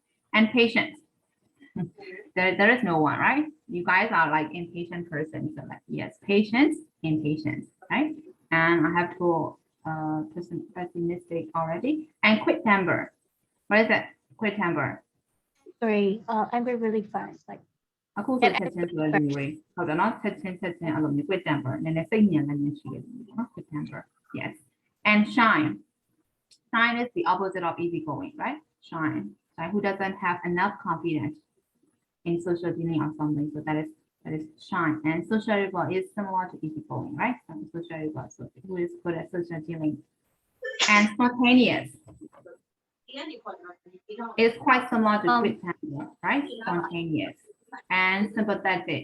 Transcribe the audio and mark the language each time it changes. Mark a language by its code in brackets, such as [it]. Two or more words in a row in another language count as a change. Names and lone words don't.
[en] And patient. There is no one, right? You guys are like impatient person. So like, yes, patience, impatience, right? And I have two pessimistic already. And quick temper. What is that? Quick temper. Sorry, angry really fast. Like [my] အခုဆိုချက်ချင်းဆိုတဲ့လူတွေဟုတ်တယ်နော်ချက်ချင်းအဲ့လိုမျိုး [en] quick temper [my] နည်းနည်း စိတ်ညံလည်းရှိတယ်နော် [en] quick temper yes and shine is the opposite of easygoing right shine who doesn't have enough confidence in social dealing or something so that is shine and sociable is similar to easygoing right so sociable so who is good at social dealing and spontaneous is quite similar to quick temper right spontaneous and sympathetic.